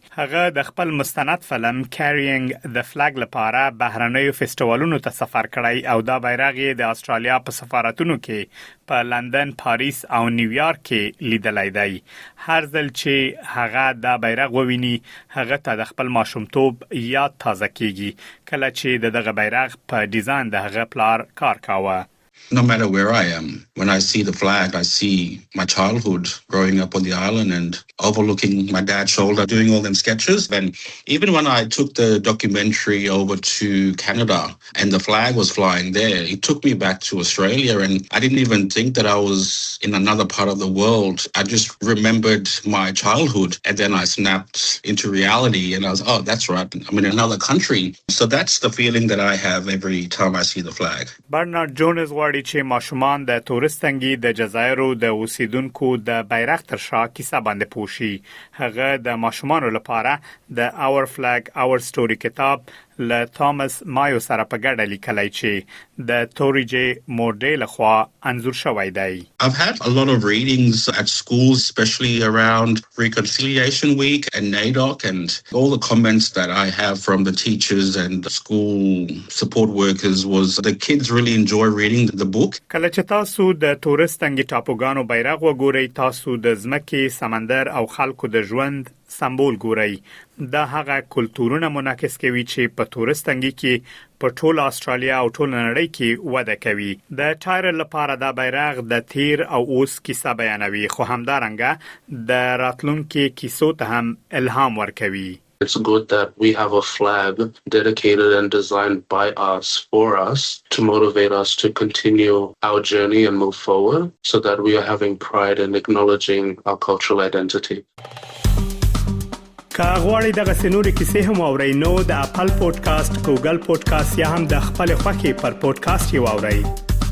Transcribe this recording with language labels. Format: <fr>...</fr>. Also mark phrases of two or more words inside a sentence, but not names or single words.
<ps>هغه د خپل مستند فلم Carrying the Flag لپاره بهرنیو فستیوالونو ته سفر کړی او دا بیرغ یې د استرالیا په سفارتونو کې په لندن، پاریس او نیویارک کې لیدلای دی. هر ځل چې هغه دا بیرغ وویني، هغه ته د خپل ماشومتوب یاد تازه کیږي، کله چې دغه بیرغ په ډیزاین د هغه پلار کار کاوه.</ps> <en>No matter where I am, when I see the flag, I see my childhood growing up on the island and overlooking my dad's shoulder, doing all them sketches. And even when I took the documentary over to Canada and the flag was flying there, it took me back to Australia, and I didn't even think that I was in another part of the world. I just remembered my childhood, and then I snapped into reality and I was, oh, that's right, I'm in another country. So that's the feeling that I have every time I see the flag.</en> <ps>Bernard Jones غواړي چې ماشومان د تورستانګي د جزایرو د اوسیدونکو د بیرغ تر شا کیسه باندې پوښي. هغه د ماشومانو لپاره د Our Flag Our Story کتاب له توماس مایو سره په ګډه لیکلی چې د توریجي مورډي لخوا انځور شوی دی.</ps> <en>I've had a lot of readings at schools, especially around Reconciliation Week and NAIDOC, and all the comments that I have from the teachers and the school support workers was the kids really enjoy reading the book.</en> <ps>کله چې تاسو د تورستانګي ټاپوګانو بیرغ وګورئ، تاسو د ځمکې، سمندر او خلکو د ژوند سمبول ګورئ. دا هغه کلتورونه منعکس کوي چې په تورستانګي کې په ټول استرالیا او ټول نړۍ کې وده کوي. د ټایرل لپاره دا بیرغ د تیر او اوس کیسه بیانوي، خو همدارنګه د راتلونکي کیسو ته هم الهام ورکوي.</ps> <en>It's good that we have a flag dedicated and designed by us, for us, to motivate us to continue our journey and move forward, so that we are having pride in acknowledging our cultural identity.</en> <ps>که غواړئ دغه سنوري کیسې هم اورئ نو د اپل پودکاسټ، ګوګل پودکاسټ یا هم د خپل خوښې پر پودکاسټ یې واورئ.</ps>